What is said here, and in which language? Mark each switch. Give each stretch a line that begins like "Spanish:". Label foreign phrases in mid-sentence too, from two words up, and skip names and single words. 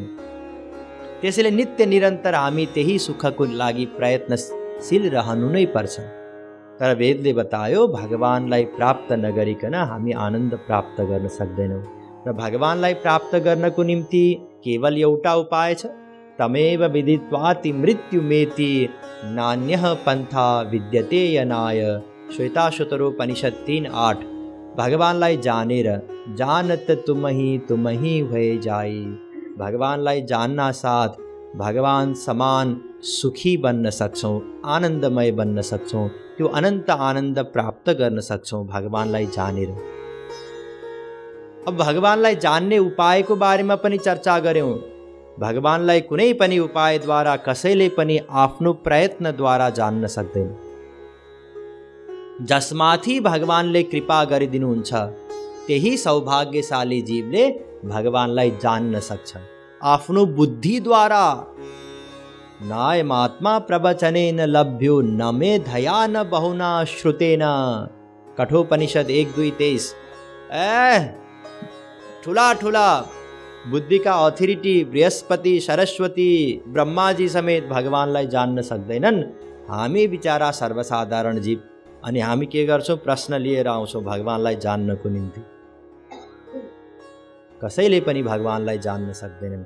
Nepali: त्यसैले नित्य निरन्तर हामी त्यही सुखको लागि प्रयत्नशील रहनु नै पर्छ। तर वेदले बतायो भगवानलाई प्राप्त नगरिकन हामी आनन्द प्राप्त गर्न सक्दैनौँ। र भगवानलाई प्राप्त गर्नको निम्ति केवल एउटा उपाय छ,
Sanskrit: तमेव विदित्वाति मृत्युमेति नान्यः पन्था विद्यते यनाय।
Nepali: श्वेताश्वतरोपनिषद 3:8। भगवानलाई जानेर
Awadhi: जानत तुम ही भए जाई।
Nepali: भगवानलाई जान्न साथ भगवान समान सुखी बन्न सक्छौँ, आनन्दमय बन्न सक्छौँ। त्यो अनन्त आनन्द प्राप्त गर्न सक्छौँ भगवानलाई जानेर। अब भगवानलाई जान्ने उपायको बारेमा पनि चर्चा गऱ्यौँ। भगवानलाई कुनै पनि उपायद्वारा कसैले पनि आफ्नो प्रयत्नद्वारा जान्न सक्दैन। जसमाथि भगवानले कृपा गरिदिनुहुन्छ त्यही सौभाग्यशाली जीवले भगवानलाई जान्न सक्छ आफ्नो बुद्धिद्वारा।
Sanskrit: नायमात्मा प्रवचनेन लभ्यो न मेधया न बहुना श्रुतेन।
Nepali: कठोपनिषद 1:2-23। ठुला ठुला बुद्धिका अथोरिटी बृहस्पति, सरस्वती, ब्रह्माजी समेत भगवानलाई जान्न सक्दैनन्। हामी बिचारा सर्वसाधारण जीव, अनि हामी के गर्छौँ? प्रश्न लिएर आउँछौँ भगवानलाई जान्नको निम्ति। कसैले पनि भगवानलाई जान्न सक्दैनन्।